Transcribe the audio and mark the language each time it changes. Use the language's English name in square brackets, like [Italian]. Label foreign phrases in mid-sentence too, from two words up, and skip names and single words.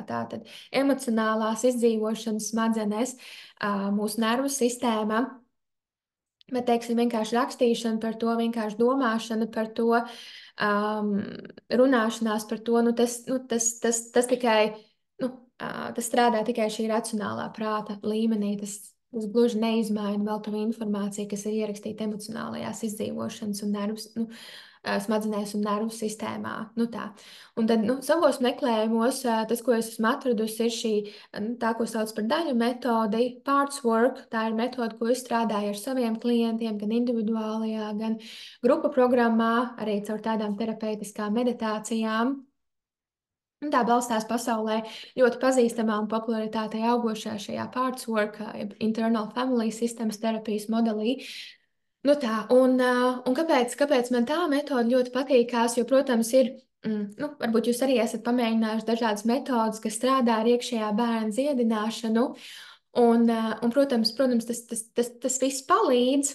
[Latvian] Tātad emocionālās izdzīvošanas smadzenes, mūsu nervu sistēma, bet, teiksim, vienkārši rakstīšana par to, vienkārši domāšana par to, runāšanās par to, tas tikai, tas strādā tikai šī racionālā prāta līmenī. Tas gluži neizmaina vēl to informāciju, kas ir ierakstīta emocionālajās izdzīvošanas un smadzenēs un nervu sistēmā. Tā. Un tad savos meklējumos tas, ko es esmu atradusi, ir šī, tā, ko sauc par daļu metodi, [English] parts work. [Latvian] Tā ir metode, ko es strādāju ar saviem klientiem, gan individuālajā, gan grupu programmā, arī caur tādām terapeitiskām meditācijām. Un tā balstās pasaulē ļoti pazīstamā un popularitātei augošā šajā [English] parts work, internal family systems [Latvian] terapijas modelī. Un kāpēc man tā metode ļoti patīkās? Jo, protams, ir, varbūt jūs arī esat pamēģinājuši dažādas metodas, kas strādā ar iekšējā bērna dziedināšanu. Protams, tas viss palīdz.